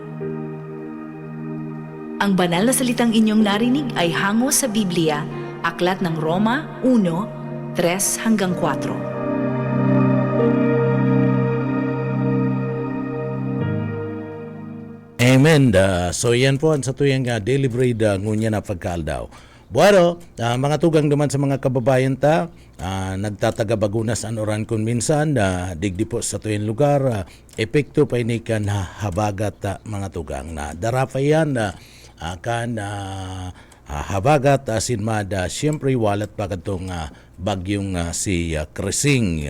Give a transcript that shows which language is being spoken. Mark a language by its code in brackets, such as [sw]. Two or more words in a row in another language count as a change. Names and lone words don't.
[tl] Ang banal na salitang inyong narinig ay hango sa Biblia, Aklat ng Roma 1:3-4. Amen. [bik] So yan po ang sa tuyang [en] daily bread [bik] ngunya na pagkaaldaw. Bueno, mga tugang naman sa mga kababayan ta, nagtatagabagunas ang oran kun minsan, digdi po sa tuyang lugar, epekto pa ini kan habagat mga tugang na darapa yan kan habagat asin mada siyempre walat pa katong bagyong si Krising.